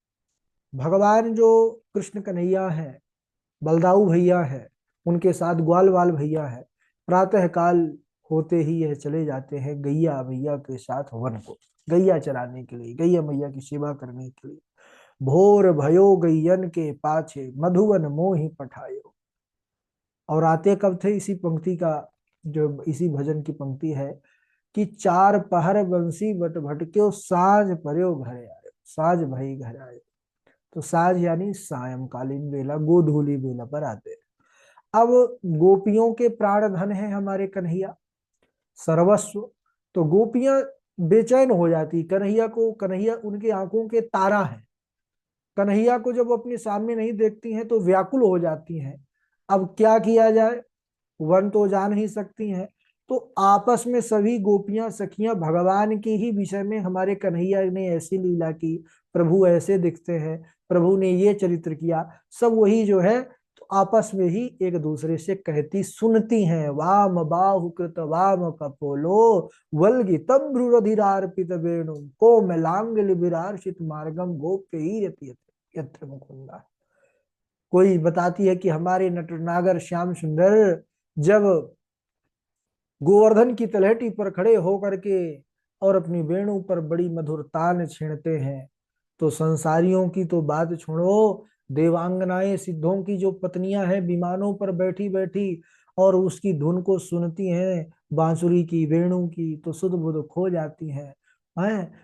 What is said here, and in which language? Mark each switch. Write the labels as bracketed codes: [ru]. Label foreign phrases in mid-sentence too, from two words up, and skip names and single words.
[hi] भगवान जो कृष्ण कन्हैया है, बलदाऊ भैया है, उनके साथ ग्वाल वाल भैया है, प्रातः काल होते ही यह चले जाते हैं गैया भैया के साथ वन को, गैया चराने के लिए, गैया मैया की सेवा करने के लिए। [bra] भोर भयो गैयन के पाछे मधुवन मोहि पठायो। [hi] और आते कब थे? इसी पंक्ति का, जो इसी भजन की पंक्ति है कि [bra] चार पहर बंसी बट भटक्यो साँझ पर्यो घर आयो, साँझ भई घर आयो। [hi] तो साँझ यानी सायंकालीन बेला, गोधूली बेला पर आते हैं। अब गोपियों के प्राण धन है हमारे कन्हैया, सर्वस्व। तो गोपियां बेचैन हो जाती कन्हैया को, कन्हैया उनकी आंखों के तारा है, कन्हैया को जब अपने सामने नहीं देखती हैं तो व्याकुल हो जाती हैं। अब क्या किया जाए, वन तो जा नहीं सकती हैं, तो आपस में सभी गोपियां सखियां भगवान के ही विषय में, हमारे कन्हैया ने ऐसी लीला की, प्रभु ऐसे दिखते हैं, प्रभु ने ये चरित्र किया, सब वही जो है तो आपस में ही एक दूसरे से कहती सुनती हैं। [sa] वाम बाहु कृत वाम कपोलो वल्गी तब्रुरधिरार्पित वेणु कोमलांग विरार्षित मार्गम गोप्य यत्र मुकुंदा। [hi] कोई बताती है कि हमारे नटनागर श्याम सुंदर जब गोवर्धन की तलहटी पर खड़े होकर के और अपनी वेणु पर बड़ी मधुर तान छेड़ते हैं, तो संसारियों की तो बात छोड़ो, देवांगनाएं सिद्धों की जो पत्नियां हैं विमानों पर बैठी बैठी और उसकी धुन को सुनती हैं, बांसुरी की, वेणु की, तो सुध बुध खो जाती हैं।